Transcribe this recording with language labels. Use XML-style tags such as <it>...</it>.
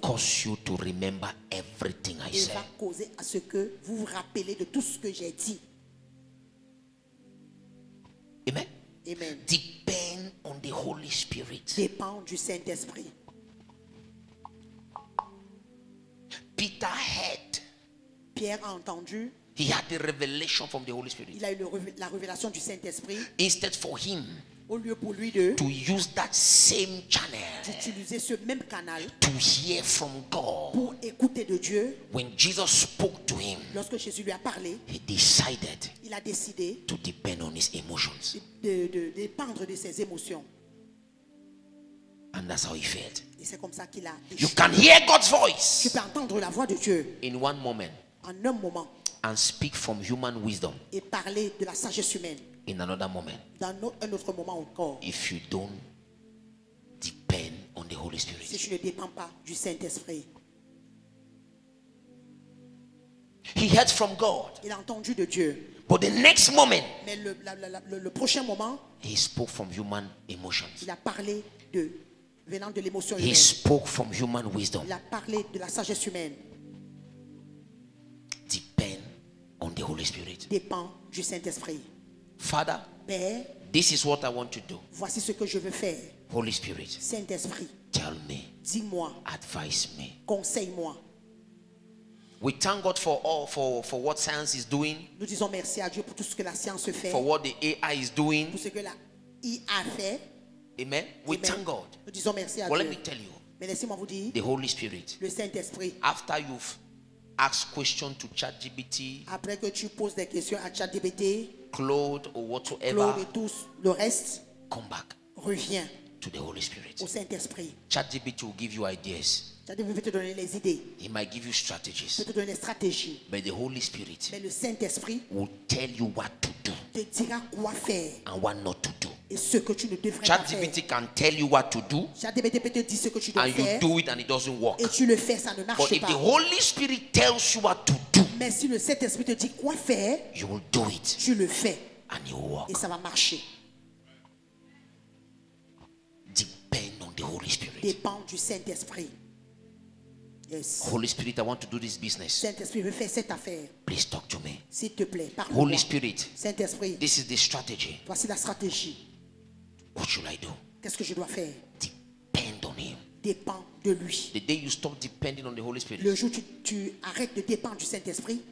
<en>cause you to remember everything I</en> <fr>Et</fr> <en>said.</en> <fr>va causer à ce que vous vous rappelez de tout ce que j'ai dit. Amen. Amen.</fr> <en>Depend on the Holy Spirit.</en> <fr>Dépend du Saint-Esprit.</fr> <en>Peter heard.</en> <fr>Pierre a entendu,</fr> <en>He had the revelation from the Holy Spirit.</en> <fr>il a eu la révélation du Saint-Esprit.</fr> <en>Instead for him</en> <fr>Au lieu pour lui de</fr> <en>to use that same channel</en> <fr>d'utiliser ce même canal</fr> <en>to hear from God,</en> <fr>pour écouter de Dieu,</fr> <en>when Jesus spoke to him,</en> <fr>lorsque Jésus lui a parlé,</fr> <en>he decided</en> <fr>il a décidé</fr> <en>to depend on his emotions.</en> <fr>de dépendre de ses émotions.</fr> <en>And that's how he felt.</en> <fr>Et c'est comme ça qu'il a</fr> <en>You</en> <fr>échoué.</fr> <en>can hear God's</en> <fr>Tu</fr> <en>voice</en> <fr>peux entendre la voix de Dieu</fr> <en>in one moment</en> <fr>en un moment</fr> <en>and speak from human wisdom</en> <fr>et parler de la sagesse humaine</fr> <en>in another moment</en> <fr>dans un autre moment encore.</fr> <en>if you don't depend on the Holy</en> <fr>Si</fr> <en>Spirit.</en> <fr>tu ne dépends pas du Saint-Esprit.</fr> <en>He heard from God,</en> <fr>Il a entendu de Dieu.</fr> <en>but the next moment</en> <fr>Mais le prochain moment,</fr> <en>he spoke from human emotions.</en> <fr>il a parlé venant de l'émotion</fr> <en>He</en> <fr>humaine.</fr> <en>spoke from human wisdom.</en> <fr>Il a parlé de la sagesse humaine.</fr> <en>Depend on the Holy Spirit.</en> <fr>Dépend du Saint-Esprit.</fr> <en>Father,</en> <fr>Père,</fr> <en>this is what I want to do.</en> <fr>voici ce que je veux faire.</fr> <en>Holy Spirit,</en> <fr>Saint-Esprit,</fr> <en>tell me,</en> <fr>dis-moi,</fr> <en>advise me.</en> <fr>conseille-moi.</fr> <en>We thank God for what science is doing,</en> <fr>Nous disons merci à Dieu pour tout ce que la science fait,</fr> <en>for what the AI is doing.</en> <fr>pour ce que la IA fait.</fr> <en>Amen. We Amen. thank God.</en> <fr>Nous disons merci à</fr> <en>Well, let</en> <fr>Dieu.</fr> <en>me tell you,</en> <fr>Mais laissez-moi vous dire,</fr> <en>the Holy Spirit,</en> <fr>le Saint-Esprit,</fr> <en>after you've asked questions to ChatGPT,</en> <fr>après que tu poses des questions à ChatGPT,</fr> <en>Claude, or whatsoever,</en> <fr>Claude et tous, le reste,</fr> <en>come back</en> <fr>revient</fr> <en>to the Holy Spirit.</en> <fr>au Saint-Esprit.</fr> <en>ChatGPT will give you ideas.</en> <fr>ChatGPT peut te donner les idées,</fr> <en>He might give you</en> <fr>peut</fr> <en>strategies.</en> <fr>te donner les stratégies.</fr> <en>But the Holy Spirit</en> <fr>Mais le Saint-Esprit</fr> <en>will tell you what to do</en> <fr>te dira quoi faire</fr> <en>and what not to do.</en> <fr>et ce que tu ne devrais pas faire.</fr> <en>ChatGPT can tell you what to do</en> <fr>ChatGPT peut te dire ce que tu dois</fr> <en>and you</en> <fr>faire</fr> <en>do it and it doesn't work.</en> <fr>et tu le fais, ça ne</fr> <en>But</en> <fr>marche</fr> <en>if the</en> <fr>pas.</fr> <en>Holy Spirit tells you what to do,</en> <fr>Mais si le Saint-Esprit te dit quoi faire,</fr> <en>you will do it</en> <fr>tu le fais</fr> <en>and it will work.</en> <fr>et ça va marcher.</fr> <en>Depend on the Holy Spirit.</en> <fr>Dépend du Saint-Esprit.</fr> <en>Yes. Holy Spirit, I want to do this business.</en> <fr>Saint-Esprit veut faire cette affaire.</fr> <en>Please talk to me.</en> <fr>S'il te plaît, parle-moi.</fr> <en>Holy Spirit,</en> <fr>Saint-Esprit,</fr> <en>this is the strategy.</en> <fr>voici la stratégie.</fr> <en>What should I do?</en> <fr>Qu'est-ce que je dois faire?</fr> <en>Depend on Him.</en> <fr>Dépend de lui.</fr> <en>The day you stop depending on the Holy</en> <fr>Le</fr> <en>Spirit,</en> <fr>jour où tu arrêtes de dépendre du Saint-Esprit,</fr>